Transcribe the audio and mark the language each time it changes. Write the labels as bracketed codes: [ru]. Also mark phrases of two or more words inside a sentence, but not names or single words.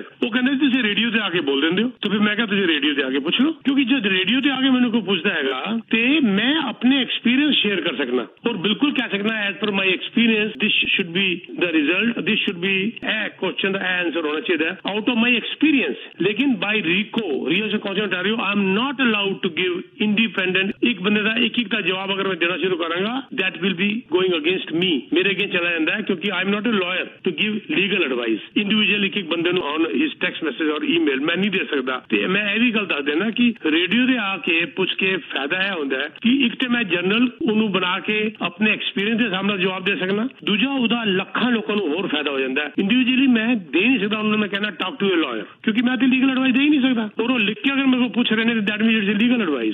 [pa] ਉਹ ਕਹਿੰਦੇ ਤੁਸੀਂ ਰੇਡੀਓ ਤੇ ਆ ਕੇ ਬੋਲ ਦਿੰਦੇ ਹੋ, ਤਾਂ ਫਿਰ ਮੈਂ ਕਿਹਾ ਤੁਸੀਂ ਰੇਡੀਓ ਤੇ ਆ ਕੇ ਪੁੱਛ ਲਓ, ਕਿਉਂਕਿ ਜਦ ਰੇਡੀਓ ਤੇ ਆ ਕੇ ਮੈਨੂੰ ਕੋਈ ਪੁੱਛਦਾ ਹੈਗਾ ਤੇ ਮੈਂ ਆਪਣੇ [en] experience share [pa] ਕਰ ਸਕਣਾ ਔਰ ਬਿਲਕੁਲ ਕਹਿ ਸਕਣਾ [en] as per my experience this should be the result, this should be [pa] ਇਹ ਕੁਐਸਚਨ ਦਾ ਆਨਸਰ ਹੋਣਾ ਚਾਹੀਦਾ [en] out of my experience. ਲੇਕਿਨ by RECO real council ontario I am not allowed to give independent [pa] ਇੱਕ ਬੰਦੇ ਦਾ ਇੱਕ ਦਾ ਜਵਾਬ ਅਗਰ ਮੈਂ ਦੇਣਾ ਸ਼ੁਰੂ ਕਰਾਂਗਾ [en] that will be going against me, [pa] ਮੇਰੇ ਅੱਗੇ ਚਲਾ ਜਾਂਦਾ ਹੈ, ਕਿਉਂਕਿ [en] I am not a lawyer to give legal advice individual [pa] ਇੱਕ ਬੰਦੇ ਨੂੰ [en] on his text message or email [pa] ਮੈਂ ਨਹੀਂ ਦੇ ਸਕਦਾ। ਤੇ ਮੈਂ ਇਹ ਵੀ ਗੱਲ ਦੱਸ ਦੇਣਾ ਕਿ ਰੇਡੀਓ ਤੇ ਆ ਕੇ ਪੁੱਛ ਕੇ ਫਾਇਦਾ ਇਹ ਹੁੰਦਾ ਹੈ ਕਿ ਇੱਕ ਤੇ ਮੈਂ ਜਨਰਲ ਉਹਨੂੰ ਬਣਾ ਕੇ ਆਪਣੇ ਐਕਸਪੀਰੀਅੰਸ ਦੇ ਸਾਹਮਣੇ ਜਵਾਬ ਦੇ ਸਕਣਾ, ਦੂਜਾ ਉਹਦਾ ਲੱਖਾਂ ਲੋਕਾਂ ਨੂੰ ਹੋਰ ਫਾਇਦਾ ਹੋ ਜਾਂਦਾ ਹੈ। ਇੰਡੀਵਿਜੂਅਲੀ ਮੈਂ ਦੇ ਨਹੀਂ ਸਕਦਾ ਉਹਨਾਂ ਨੂੰ, ਮੈਂ ਕਹਿਣਾ [en] talk to a lawyer, [pa] ਕਿਉਂਕਿ ਮੈਂ ਤੇ [en] legal advice [pa] ਦੇ ਹੀ ਨਹੀਂ ਸਕਦਾ, ਔਰ ਉਹ ਲਿਖ ਕੇ ਅਗਰ ਮੇਰੇ ਕੋਲ ਪੁੱਛ ਰਹੇ ਨੇ ਤੇ [en] that means it's legal advice.